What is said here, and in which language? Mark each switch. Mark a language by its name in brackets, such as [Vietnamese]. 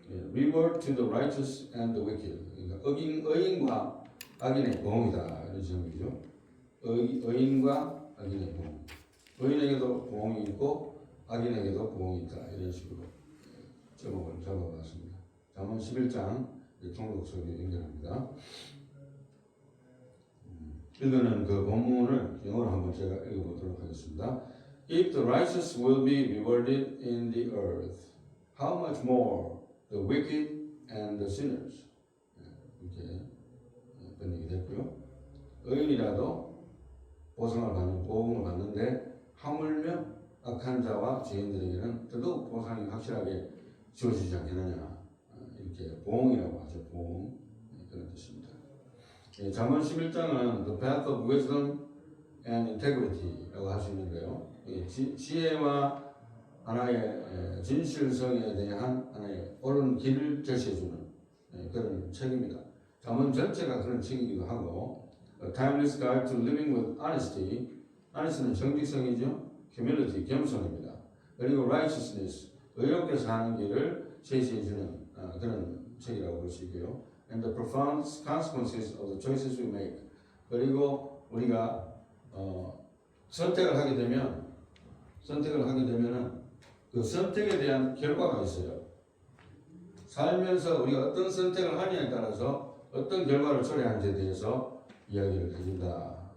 [English] Reward to the righteous and the wicked. [Korean] 그러니까 의인과 악인의 보응이다 이런 제목이죠. 의인과 악인의 보응. 의인에게도 보응이 있고 악인에게도 보응이 있다 이런 식으로 제목을 잡아봤습니다. 잠언 11장 통독석에 연결합니다. 읽는 그 본문을 영어로 한번 제가 읽어보도록 하겠습니다. [English] If the righteous will be rewarded in the earth, how much more the wicked and the sinners? [Korean] 이렇게 번역이 됐고요. 의인이라도 보상을 받는 보응을 받는데 하물며 악한 자와 죄인들에게는 더더욱 보상이 확실하게 주어지지 않겠느냐. 이렇게 보응이라고 하죠. 보응 그런 뜻입니다. 잠언 11장은 [English] The Path of Wisdom and Integrity [Korean] 라고 할 수 있는데요. 지혜와 하나의 진실성에 대한 하나의 옳은 길을 제시해주는 그런 책입니다. 잠언 전체가 그런 책이기도 하고 [English] A Timeless Guide to Living with Honesty. [Korean] Honesty는 정직성이죠. Humility, 겸손입니다. 그리고 Righteousness, 의롭게 사는 길을 제시해주는 그런 책이라고 볼 수 있고요. [English] And the profound consequences of the choices we make. [Korean] 그리고 우리가 선택을 하게 되면은 그 선택에 대한 결과가 있어요. 살면서 우리가 어떤 선택을 하느냐에 따라서 어떤 결과를 초래하는지에 대해서 이야기를 해준다.